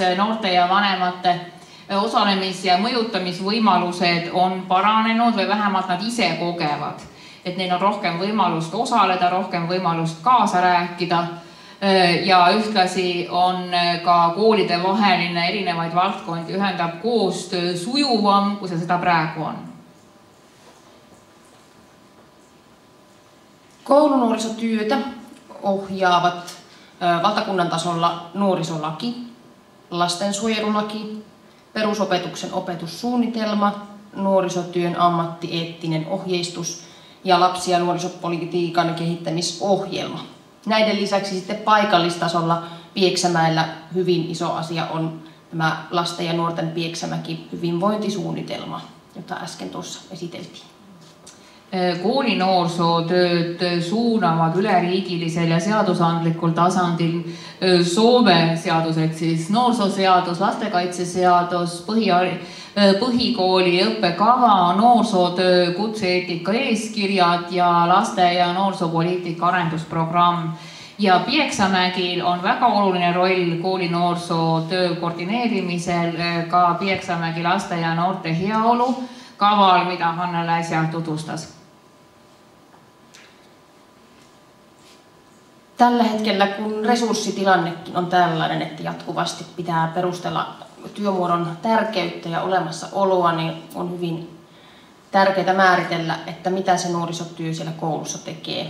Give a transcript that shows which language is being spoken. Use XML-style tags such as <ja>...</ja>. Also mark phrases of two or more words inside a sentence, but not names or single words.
<et>Noorte ja vanemate osalemis- ja mõjutamisvõimalused on paranenud või vähemalt nad ise kogevad, et neil on rohkem võimalust osaleda, rohkem võimalust kaasa rääkida ja ühtlasi on ka koolide vaheline erinevaid valdkondi ühendab koostöö sujuvam, kui see seda praegu on.</et> <fi>Koulunuorisotyötä ohjaavat valtakunnan tasolla nuorisolaki, lastensuojelulaki, perusopetuksen opetussuunnitelma, nuorisotyön ammattieettinen ohjeistus ja lapsi- ja nuorisopolitiikan kehittämisohjelma. Näiden lisäksi sitten paikallistasolla Pieksämäellä hyvin iso asia on tämä lasten ja nuorten Pieksämäki hyvinvointisuunnitelma, jota äsken tuossa esiteltiin.</fi> <et>Koolinoorsootööd suunavad üleriigilisel ja seadusandlikul tasandil Soome seadused, siis noorsooseadus, lastekaitseseadus, põhikooli õppekava, noorsootöö, kutse-eetika eeskirjad ja laste- ja noorsoopoliitika arendusprogramm. Ja Pieksämägil on väga oluline roll koolinoorsootöö koordineerimisel ka Pieksämägi laste ja noorte heaolu kaval, mida Hannele äsja tutvustas.</et> <fi>Tällä hetkellä, kun resurssitilannekin on tällainen, että jatkuvasti pitää perustella työmuodon tärkeyttä ja olemassaoloa, niin on hyvin tärkeää määritellä, että mitä se nuorisotyö siellä koulussa tekee.</fi>